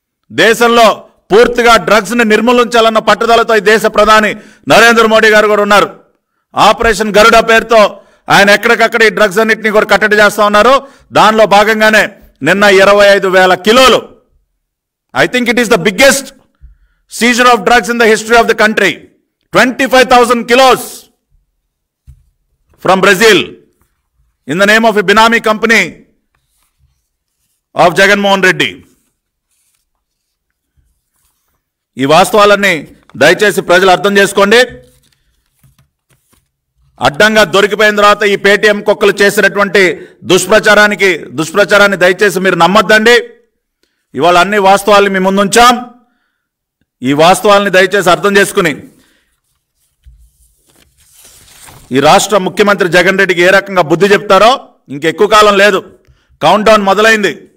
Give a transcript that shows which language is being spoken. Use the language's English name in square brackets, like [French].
[Telugu] దేశంలో పూర్తిగా డ్రగ్స్ని నిర్మూలించాలన్న పట్టుదలతో ఈ దేశ ప్రధాని నరేంద్ర మోడీ గారు కూడా ఉన్నారు. ఆపరేషన్ గరుడ పేరుతో ఆయన ఎక్కడికక్కడ ఈ డ్రగ్స్ అన్నింటినీ కూడా కట్టడి చేస్తూ ఉన్నారు. [English] దానిలో భాగంగానే నిన్న 25,000 కిలోలు, I think it is the biggest seizure of drugs in the history of the country. 25,000 kilos from Brazil in the name of a Binami company of Jagan Mohan Reddy. [Telugu] ఈ వాస్తవాలన్నీ దయచేసి ప్రజలు అర్థం చేసుకోండి. అడ్డంగా దొరికిపోయిన తర్వాత ఈ పేటీఎం కుక్కలు చేసినటువంటి దుష్ప్రచారాన్ని దయచేసి మీరు నమ్మొద్దండి. ఇవాళ అన్ని వాస్తవాలు మీ ముందుంచాం. ఈ వాస్తవాలని దయచేసి అర్థం చేసుకుని ఈ రాష్ట్ర ముఖ్యమంత్రి జగన్ రెడ్డికి ఏ రకంగా బుద్ధి చెప్తారో ఇంకెక్కువ కాలం లేదు. కౌంట్ డౌన్ మొదలైంది.